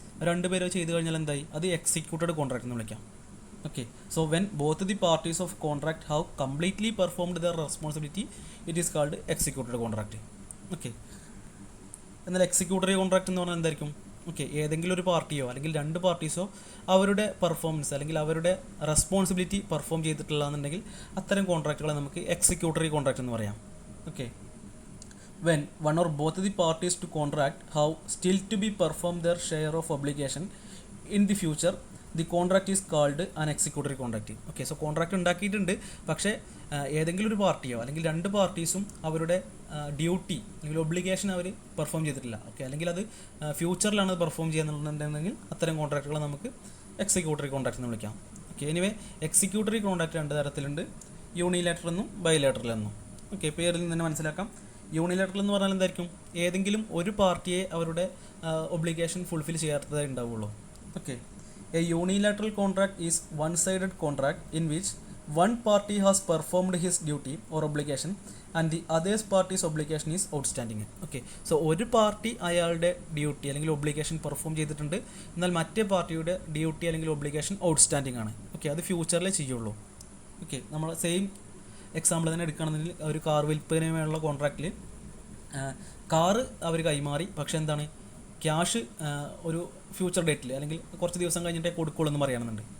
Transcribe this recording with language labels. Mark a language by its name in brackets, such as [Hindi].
[Malayalam] രണ്ടുപേരോ ചെയ്ത് കഴിഞ്ഞാൽ എന്തായി, അത് എക്സിക്യൂട്ടഡ് കോൺട്രാക്ട് എന്ന് വിളിക്കാം. [English] Okay, so when both the parties of contract have completely performed their responsibility it is called executed contract. [Malayalam] Okay, എന്നാൽ എക്സിക്യൂട്ടറി കോൺട്രാക്ട് എന്ന് പറഞ്ഞാൽ എന്തായിരിക്കും? ഓക്കെ, ഏതെങ്കിലും ഒരു പാർട്ടിയോ അല്ലെങ്കിൽ രണ്ട് പാർട്ടീസോ അവരുടെ പെർഫോമൻസ് അല്ലെങ്കിൽ അവരുടെ റെസ്പോൺസിബിലിറ്റി പെർഫോം ചെയ്തിട്ടില്ല എന്നുണ്ടെങ്കിൽ അത്തരം കോൺട്രാക്റ്റുകളെ നമുക്ക് എക്സിക്യൂട്ടറി കോൺട്രാക്ട് എന്ന് പറയാം. [English] Okay, when one or both the parties to contract have still to be perform their share of obligation in the future, the contract is called an executory contract. [Malayalam] Okay, so contract ഉണ്ടാക്കിയിട്ടുണ്ട്, പക്ഷേ ഏതെങ്കിലും ഒരു പാർട്ടിയോ അല്ലെങ്കിൽ രണ്ട് പാർട്ടീസും അവരുടെ duty അല്ലെങ്കിൽ obligation അവർ perform ചെയ്തിട്ടില്ല. Okay, അല്ലെങ്കിൽ അത് ഫ്യൂച്ചറിലാണ് പെർഫോം ചെയ്യുന്നുണ്ടെങ്കിൽ അത്തരം കോൺട്രാക്റ്റുകളെ നമുക്ക് എക്സിക്യൂട്ടറി കോൺട്രാക്ട് എന്ന് വിളിക്കാം. ഓക്കെ, എനിവേ എക്സിക്യൂട്ടറി കോൺട്രാക്ട് രണ്ട് തരത്തിലുണ്ട്, യൂണിലാറ്ററൽ എന്നും ബൈലാറ്ററൽ എന്നും. ഓക്കെ, പേരിൽ നിന്ന് തന്നെ മനസ്സിലാക്കാം. യൂണിലാറ്ററൽ എന്ന് പറഞ്ഞാൽ എന്തായിരിക്കും? ഏതെങ്കിലും ഒരു പാർട്ടിയെ അവരുടെ ഒബ്ലിഗേഷൻ ഫുൾഫിൽ ചെയ്യാത്തതേ ഉണ്ടാവുള്ളൂ. [English] Okay, a unilateral contract is one sided contract in which one party has performed his duty or obligation and the other party's obligation is outstanding. [Malayalam] Okay, so ഒരു പാർട്ടി അയാളുടെ ഡ്യൂട്ടി അല്ലെങ്കിൽ obligation perform ചെയ്തിട്ടുണ്ട്, എന്നാൽ മറ്റേ പാർട്ടിയുടെ duty അല്ലെങ്കിൽ obligation outstanding ആണ്. Okay, അത് ഫ്യൂച്ചറിലേ ചെയ്യുള്ളൂ. ഓക്കെ, നമ്മൾ സെയിം എക്സാമ്പിൾ തന്നെ എടുക്കുകയാണെന്നുണ്ടെങ്കിൽ ഒരു കാർ വിൽപ്പനയുമായുള്ള കോൺട്രാക്റ്റിൽ കാറ് അവർ കൈമാറി, പക്ഷേ എന്താണ്, ക്യാഷ് ഒരു ഫ്യൂച്ചർ ഡേറ്റിൽ അല്ലെങ്കിൽ കുറച്ച് ദിവസം കഴിഞ്ഞിട്ടേ കൊടുക്കുള്ളൂ എന്ന് പറയുന്നുണ്ട്.